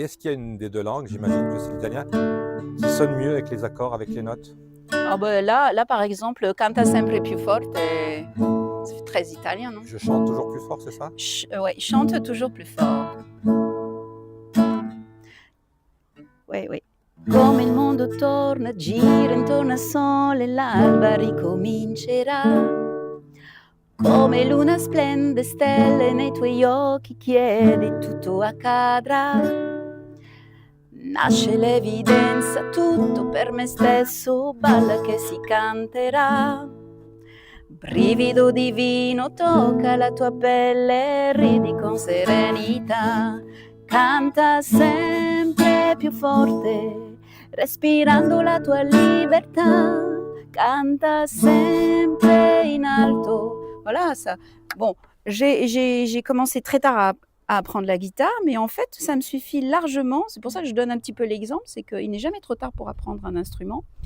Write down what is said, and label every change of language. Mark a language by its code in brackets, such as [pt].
[fr] Et est-ce qu'il y a une des deux langues, j'imagine que c'est l'italien, qui sonne mieux avec les accords, avec les notes? Ah bah, là, par exemple, [it] Canta sempre più forte, [fr] c'est très italien, non? Je chante toujours plus fort, c'est ça? Ouais, chante toujours plus fort. Oui, oui. [it] Come il mondo torna, gira intorno al sole, l'alba ricomincerà. Come luna splende, stelle nei tuoi occhi, chiedi tutto accadrà. Nasce l'evidenza, tutto per me stesso, balla che si canterà. Brivido divino, tocca la tua pelle, ridi con serenità. Canta sempre più forte, respirando la tua libertà. Canta sempre in alto. [fr] Voilà, ça. Bon, j'ai commencé très tard à apprendre la guitare, mais en fait, ça me suffit largement. C'est pour ça que je donne un petit peu l'exemple, c'est qu'il n'est jamais trop tard pour apprendre un instrument.